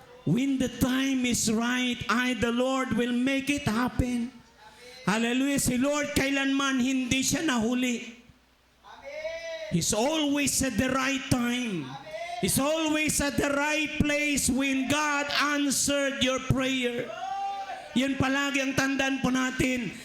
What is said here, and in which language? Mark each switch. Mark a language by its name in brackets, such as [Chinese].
[English] When the time is right, I, the Lord, will make it happen. Hallelujah. [Filipino] Si Lord, kailanman hindi siya nahuli. [English] He's always at the right time. He's always at the right place when God answered your prayer. [Filipino] Yan palagi ang tandaan po natin.